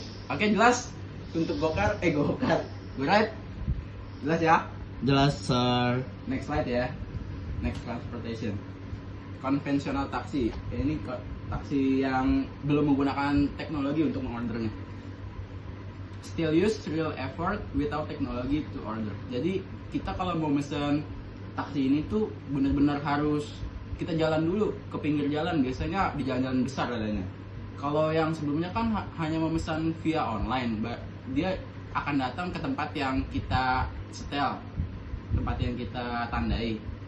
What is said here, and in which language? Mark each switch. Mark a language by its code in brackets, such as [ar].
[id] Oke, jelas untuk GoRide, jelas ya. Jelas Sir. [en] Next slide ya. Next transportation. Konvensional taksi. [id] Ini taksi yang belum menggunakan teknologi untuk mengordernya. [en] Still use real effort without technology to order. [id] Jadi kita kalau mau mesen taksi ini tuh benar-benar harus kita jalan dulu ke pinggir jalan, biasanya di jalan-jalan besar adanya. Kalau yang sebelumnya kan hanya memesan via online, dia akan datang ke tempat yang kita setel, tempat yang kita tandai.